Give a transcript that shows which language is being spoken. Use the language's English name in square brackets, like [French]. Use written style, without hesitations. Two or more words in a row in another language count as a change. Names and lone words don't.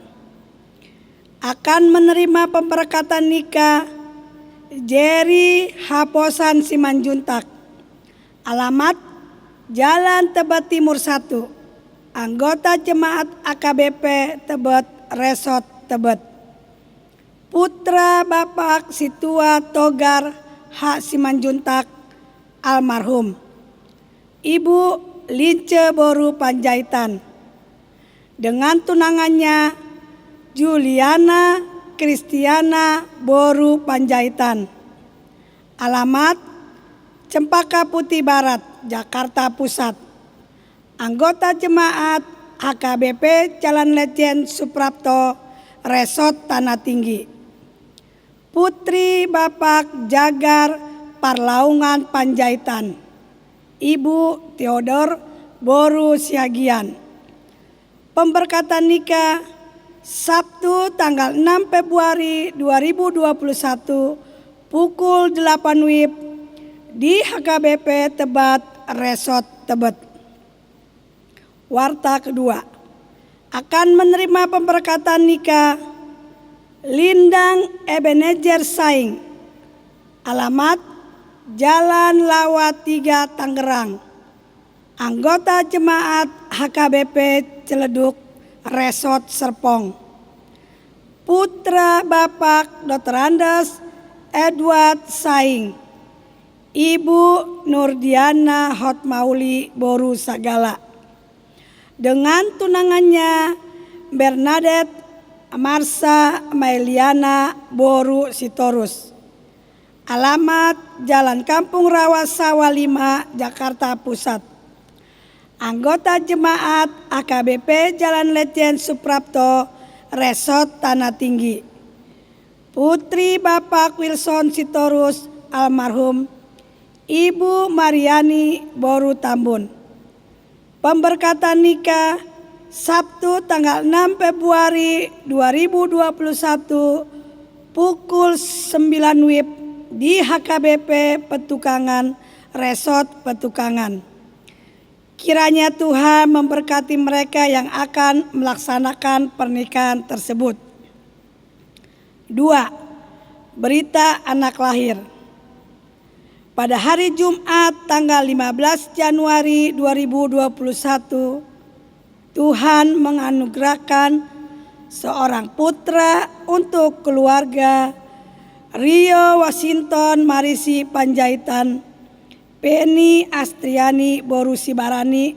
[Indonesian] Akan menerima pemberkatan nikah Jerry Haposan Simanjuntak. Alamat Jalan Tebet Timur 1. Anggota Jemaat AKBP Tebet Resort Tebet. Putra Bapak Situa Togar H. Simanjuntak almarhum. Ibu Lince Boru Panjaitan. Dengan tunangannya Juliana Kristiana Boru Panjaitan. Alamat Cempaka Putih Barat, Jakarta Pusat. Anggota Jemaat AKBP Jalan Lejen Suprapto, Resort Tanah Tinggi. Putri Bapak Jagar Parlaungan Panjaitan. Ibu Theodor Boru Siagian. Pemberkatan nikah Sabtu tanggal 6 Februari 2021 pukul 8 WIB di HKBP Tebet Resort Tebet. Warta kedua. Akan menerima pemberkatan nikah Lindang Ebenezer Saing. Alamat Jalan Lawat 3 Tangerang. Anggota Jemaat HKBP Ciledug Resort Serpong. Putra Bapak Dr. Andes Edward Saing. Ibu Nurdiana Hotmauli Boru Sagala. Dengan tunangannya Bernadette Marsa Mailiana Boru Sitorus. Alamat Jalan Kampung Rawa Sawah 5, Jakarta Pusat. Anggota Jemaat AKBP Jalan Lejen Suprapto, Resort Tanah Tinggi. Putri Bapak Wilson Sitorus almarhum. Ibu Mariani Boru Tambun. Pemberkatan nikah Sabtu tanggal 6 Februari 2021 pukul 9 WIB di HKBP Petukangan, Resort Petukangan. Kiranya Tuhan memberkati mereka yang akan melaksanakan pernikahan tersebut. 2. Berita anak lahir. Pada hari Jumat tanggal 15 Januari 2021, Tuhan menganugerahkan seorang putra untuk keluarga Rio Washington Marisi Panjaitan, Penny Astriani Boru Sibarani.